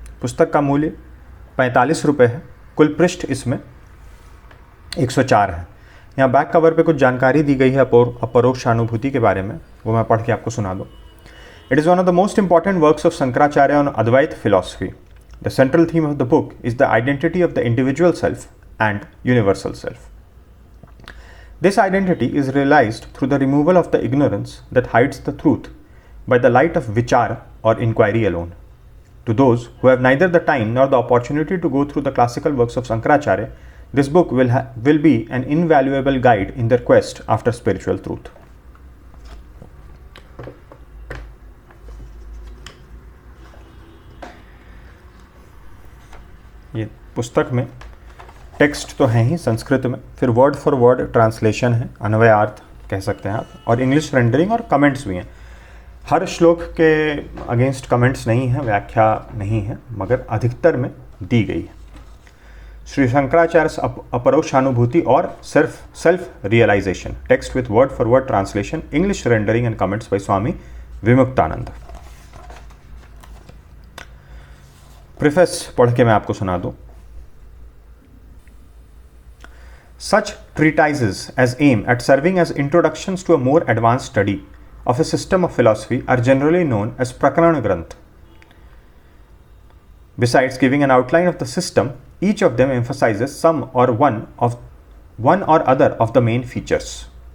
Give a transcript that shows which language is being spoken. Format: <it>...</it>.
<hi>पुस्तक का मूल्य 45 रुपये है। कुल पृष्ठ इसमें 104 है। यहाँ बैक कवर पे कुछ जानकारी दी गई है अपरोक्ष अनुभूति के बारे में, वो मैं पढ़ के आपको सुना दूँ।</hi> <en>It is one of the most important works of Shankaracharya on Advaita philosophy. The central theme of the book is the identity of the individual self and universal self. This identity is realized through the removal of the ignorance that hides the truth by the light of vichara or inquiry alone. To those who have neither the time nor the opportunity to go through the classical works of Shankaracharya, this book will be an invaluable guide in their quest after spiritual truth.</en> <hi>ये पुस्तक में text तो है ही संस्कृत में, फिर</hi> <en>word for word translation</en> <hi>है, अन्वयार्थ कह सकते हैं आप, और इंग्लिश रेंडरिंग और कमेंट्स भी हैं। हर श्लोक के अगेंस्ट कमेंट्स नहीं है, व्याख्या नहीं है, मगर अधिकतर में दी गई है।</hi> <en>श्री शंकराचार्य अपरोक्षानुभूति और self realisation, text with word for word translation, English rendering and comments by Swami Vimuktananda.</en> <hi>Preface पढ़ के मैं आपको सुना दूं।</hi> <en>Such treatises as aim at serving as introductions to a more advanced study of a system of philosophy are generally known as Prakarana Granth. Besides giving an outline of the system, each of them emphasizes some or one or other of the main features.</en>